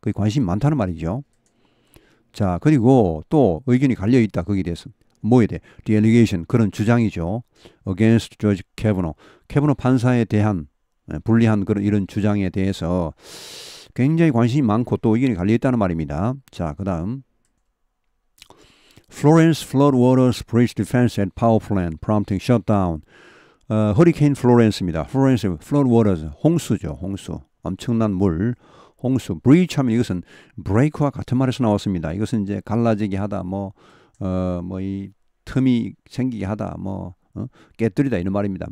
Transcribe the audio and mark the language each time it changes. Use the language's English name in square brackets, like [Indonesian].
[Korean] 그게 관심이 많다는 말이죠. 자, 그리고 또 의견이 갈려 있다. 거기에 대해서 뭐에 대해? [English] The allegation, [Korean] 그런 주장이죠. [English] Against Judge Kavanaugh, [Korean] 캐버너 판사에 대한 불리한 그런 이런 주장에 대해서 굉장히 관심이 많고 또 의견이 갈려 있다는 말입니다. 자, 그다음 [English] Florence floodwaters breach defense at power plant prompting shutdown. [Korean] 허리케인 플로렌스입니다. 플로렌스 floodwaters, 홍수죠. 홍수, 엄청난 물, 홍수. breach 하면 이것은 break와 같은 말에서 나왔습니다. 이것은 이제 갈라지게 하다, 이 틈이 생기게 하다, 깨뜨리다 이런 말입니다.